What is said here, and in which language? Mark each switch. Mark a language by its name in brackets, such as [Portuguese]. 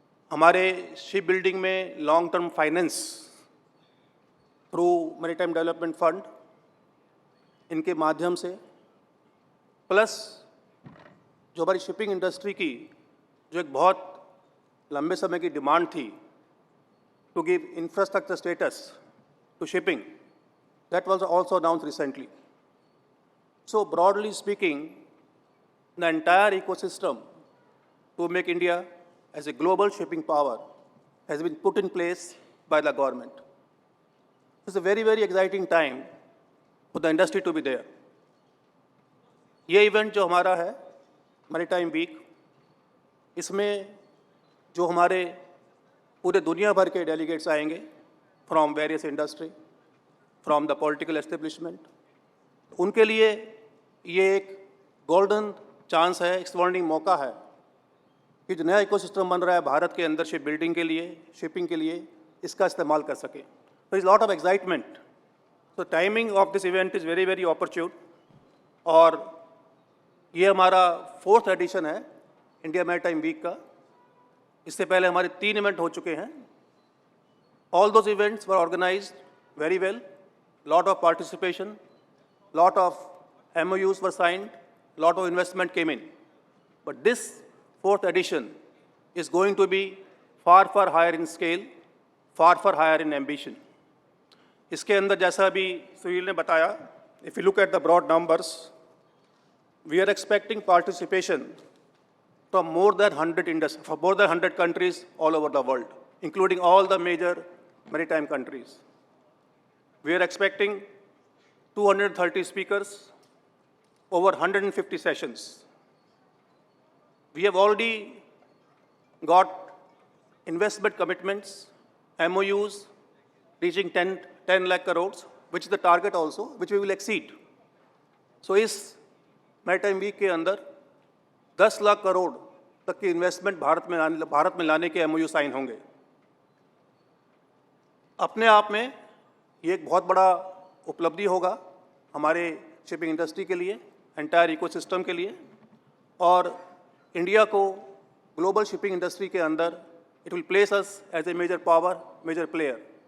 [Hindi] हमारे ship building में long term finance through maritime development fund, इनके माध्यम से, प्लस जो हमारी शिपिंग इंडस्ट्री की जो एक बहुत लंबे समय की डिमांड थी [English] To give infrastructure status to shipping, that was also announced recently. So broadly speaking, the entire ecosystem to make India as a global shipping power has been put in place by the government. It's a very, very exciting time for the industry to be there. [Hindi] ये event जो हमारा है maritime week, इसमें जो हमारे पूरे दुनिया भर के डेलीगेट्स आएंगे [English] from various industry, from the political establishment, [Hindi] उनके लिए ये एक गोल्डन चांस है, एक्सपॉन्डिंग मौका है कि जो नया इकोसिस्टम बन रहा है भारत के अंदर शिप बिल्डिंग के लिए, शिपिंग के लिए, इसका इस्तेमाल कर सके. [English] तो is lot of excitement. तो timing of this event is very very opportune. [Hindi] और ये हमारा 4th एडिशन है इंडिया मैरीटाइम वीक का. इससे पहले हमारे 3 इवेंट हो चुके हैं. [English] All those events were organised very well, lot of participation, lot of MOUs were signed, lot of investment came in. But this 4th edition is going to be far, far higher in scale, far, far higher in ambition. [Hindi] इसके अंदर जैसा अभी सुनील ने बताया, [English] if you look at the broad numbers, we are expecting participation from more than 100 countries all over the world, including all the major maritime countries. We are expecting 230 speakers, over 150 sessions. We have already got investment commitments, MOUs reaching 10 lakh crores, which is the target also, which we will exceed. [Hindi] So इस maritime week के अंदर 10 लाख करोड़ तक की investment Bharat में लाने के MOU sign होंगे. अपने आप में ये एक बहुत बड़ा उपलब्धि होगा हमारे शिपिंग इंडस्ट्री के लिए, एंटायर इकोसिस्टम के लिए, और इंडिया को ग्लोबल शिपिंग इंडस्ट्री के अंदर [English] It will place us as a major power, major player.